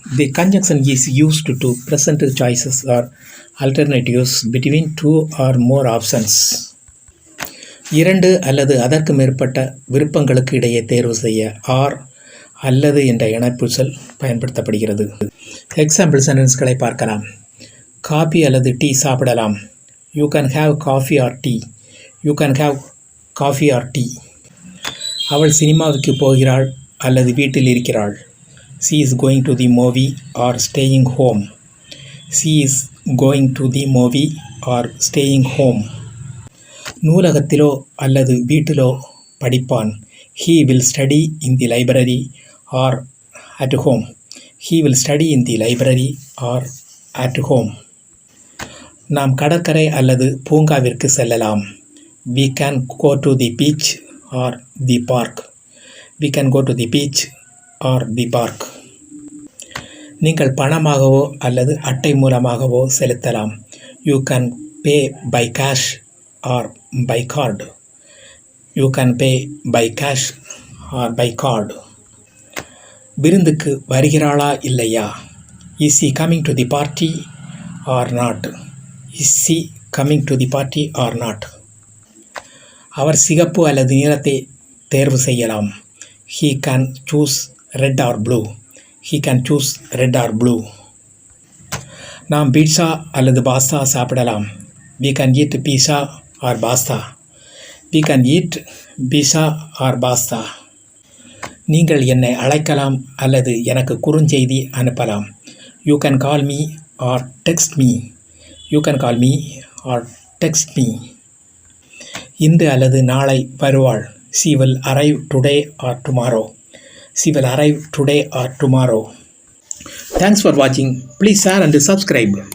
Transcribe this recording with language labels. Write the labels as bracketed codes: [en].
[en] The conjunction is used to present choices or alternatives between two or more options. [ta] இரண்டு அல்லது அதற்கு மேற்பட்ட விருப்பங்களுக்கு இடையே தேர்வு செய்ய ஆர் அல்லது என்ற இணைப்பு சொல் பயன்படுத்தப்படுகிறது. எக்ஸாம்பிள் சென்டென்ஸ்களை பார்க்கலாம். காபி அல்லது டீ சாப்பிடலாம். [en] You can have coffee or tea. You can have coffee or tea. [ta] அவள் சினிமாவுக்கு போகிறாள் அல்லது வீட்டில் இருக்கிறாள். [en] She is going to the movie or staying home. She is going to the movie or staying home. [ta] நூலகத்திலோ அல்லது வீட்டிலோ படிப்பான். [en] He will study in the library or at home. He will study in the library or at home. [ta] நாம் கடற்கரை அல்லது பூங்காவிற்கு செல்லலாம். [en] We can go to the beach or the park. We can go to the beach or the park. [ta] நீங்கள் பணமாகவோ அல்லது அட்டை மூலமாகவோ செலுத்தலாம். [en] You can pay by cash or by card. You can pay by cash or by card. [ta] விருந்துக்கு வருகிறாளா இல்லையா? [en] Is she coming to the party or not? Is she coming to the party or not? [ta] அவர் சிகப்பு அல்லது நீலத்தை தேர்வு செய்யலாம். [en] He can choose red or blue. He can choose red or blue. [ta] நாம் pizza அல்லது pasta சாப்பிடலாம். [en] We can eat pizza or pasta. We can eat pizza or pasta. [ta] நீங்கள் என்னை அழைக்கலாம் அல்லது எனக்கு குறுஞ்செய்தி அனுப்பலாம். [en] You can call me or text me. You can call me or text me. [ta] இன்று அல்லது நாளை வருவாள். [en] She will arrive today or tomorrow. She will arrive today or tomorrow. Thanks for watching. Please share and subscribe.